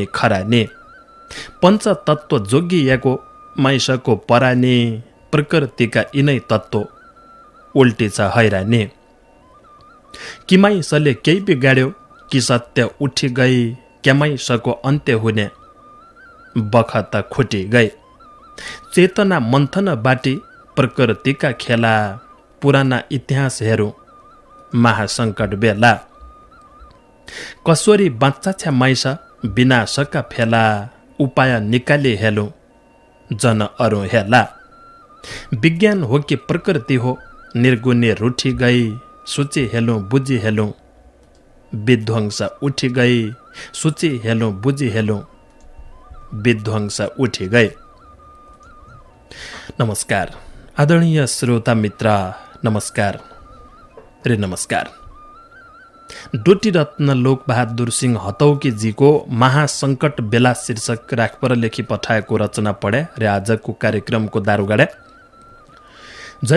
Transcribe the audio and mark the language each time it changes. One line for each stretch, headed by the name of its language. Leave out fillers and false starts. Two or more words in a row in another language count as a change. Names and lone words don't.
Dotyali: खरानी पंचतत्व जोगिएको माइसको परानी प्रकृतिका यिनै तत्त्व उल्टी छ हैरानी कि माइसले केही बिगाड्यो कि सत्य उठी गई क्या माइसको अन्त्य हुने बखत खुटी गई चेतना मन्थन बाटी प्रकृतिका खेला पुराना इतिहास हेरौँ महासङ्कट बेला कसोरी बाँच्चा छ्या माइस विनाशका फेला उपाय निकाली हेलौँ जन अरू हेला विज्ञान हो कि प्रकृति हो निर्गुण्य रूठी गई सूची हेलौँ बुझी हेलौँ विध्वंस उठी गई सूची हेलौँ बुझी हेलौँ विध्वंस उठी गई।
Nepali: नमस्कार आदरणीय श्रोता मित्र, नमस्कार रे नमस्कार। डोटी रत्न लोकबहादुर सिंह हतौकी जीको महासङ्कट बेला शीर्षक राखपर लेखी पठाएको रचना पढे र आजको कार्यक्रमको दारुगाडे जय